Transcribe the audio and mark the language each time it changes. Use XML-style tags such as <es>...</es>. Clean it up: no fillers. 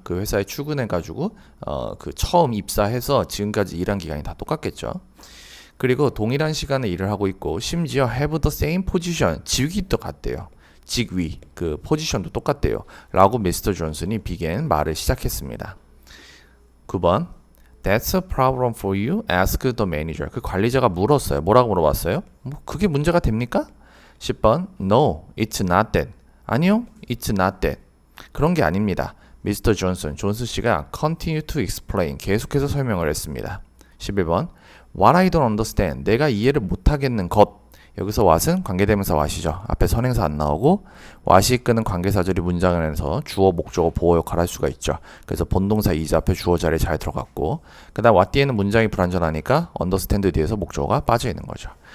<ko>그 회사에 출근해가지고 그 처음 입사해서 지금까지 일한 기간이 다 똑같겠죠. 그리고 동일한 시간에 일을 하고 있고 심지어</ko> <en>have the same position</en> <ko>직위도 같대요. 직위 그 포지션도 똑같대요. 라고 미스터 존슨이 began 말을 시작했습니다.</ko> <en>9번 That's a problem for you? Ask the manager.</en> <ko>그 관리자가 물었어요. 뭐라고 물어봤어요? 그게 문제가 됩니까?</ko> <en>10번 No, it's not that.</en> <ko>아니요,</ko> <en>it's not that.</en> <ko>그런 게 아닙니다. Mr. 존슨 씨가</ko> <en>continue to explain.</en> <ko>계속해서 설명을 했습니다.</ko> <en>11번 What I don't understand.</en> <ko>내가 이해를 못하겠는 것. 여기서 what은 관계대명사 what이죠. 앞에 선행사 안 나오고 what이 이끄는 관계사절이 문장 안에서 주어, 목적어, 보어 역할을 할 수가 있죠. 그래서 본동사 is 앞에 주어 자리에 잘 들어갔고 그 다음 what 뒤에는 문장이 불완전하니까 understand 뒤에서 목적어가 빠져 있는 거죠.</ko>